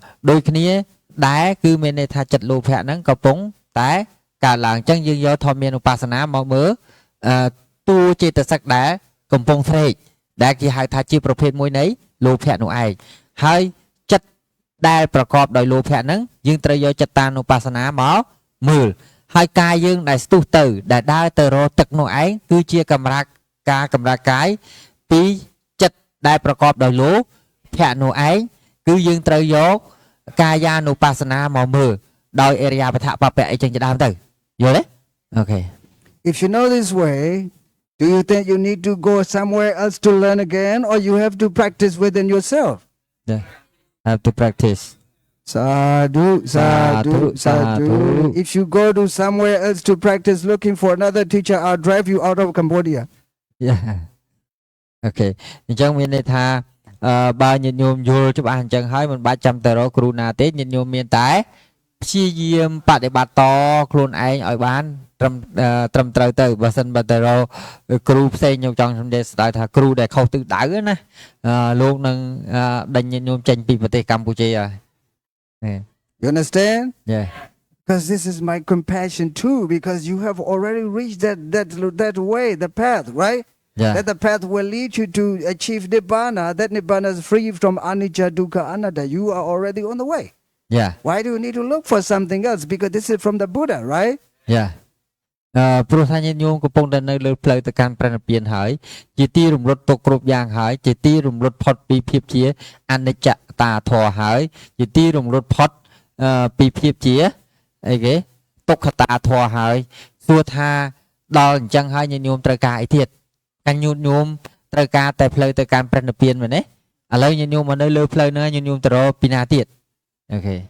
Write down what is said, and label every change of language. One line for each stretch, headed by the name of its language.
Khmer: ដូចគ្នាដែរគឺមានន័យថាចិត្តលោភៈហ្នឹងកំពុងតែកើតឡើងអញ្ចឹងយើងយកធម្មមានឧបស្សនាមកមើលតួចេតសិកដែលកំពុងស្រេកដែលគេហៅថាជាប្រភេទមួយនៃលោភៈនោះឯងហើយចិត្តដែលប្រកបដោយលោភៈហ្នឹងយើងត្រូវយកចិត្តតានុបស្សនាមកមើលហើយកាយយើងដែលស្ទុះទៅដែលដើរទៅរកទឹកនោះឯងគឺជាកម្រាកាយពីចិត្តដែលប្រកបដោយលោភៈនោះឯងគឺយើងត្រូវយកកាយានុបស្សនាមកមើលដោយអរិយាបថបពៈអីចឹងជាដើមទៅយល់ទេអូខេ
English: If you know this way, do you think you need to go somewhere else to learn again, or you have to practice within yourself? Yeah, have to practice. Sadhu, sadhu, sadhu. If you go to somewhere else to practice looking for another teacher, I'll drive you out of Cambodia. Yeah. Okay.
Khmer: អញ្ចឹងមានន័យថាបើញាតិញោមយល់ច្បាស់អញ្ចឹងហើយមិនបាច់ចាំទៅរកគ្រូណាទេញាតិញោមមានតែព្យាយាមបដិបត្តិតខ្លួនឯងឲ្យបានត្រឹមត្រូវទៅបើសិនបើទៅរកគ្រូផ្សេងខ្ញុំចង់និយាយស្ដាយថាគ្រូដែលខុសទិសដៅណាលោកនឹងដេញញាតិញោមចេញពីប្រទេសកម្ពុជាហើយ
English: You understand? Yeah. Because this is my compassion too, because you have already reached that way, the path, right? Yeah. That the path will lead you to achieve Nibbana. That Nibbana is free from Anicca, Dukkha, Anatta. You are already on the way. Yeah. Why do you need to look for something else? Because this is from the Buddha, right? Yeah.
Khmer: ព្រោះថាញាតិញោមកំពុងតែនៅលើផ្លូវទៅកាន់ព្រះនិព្វានហើយជាទីរំលត់ទុកគ្រប់យ៉ាងហើយជាទីរំលត់ផុតពីភាពជាអនិច្ចតាធម៌ហើយជាទីរំលត់ផុតពីភាពជាអីគេទុក្ខតាធម៌ហើយសួរថាដល់អញ្ចឹងហើយញាតិញោមត្រូវការអីទៀតកាញ់ញាតិញោមត្រូវការតែផ្លូវទៅកាន់ព្រះនិព្វានមែនទេឥឡូវញាតិញោមមកនៅលើផ្លូវហ្នឹងញាតិញោមទៅរកពីណាទៀត
English: Okay.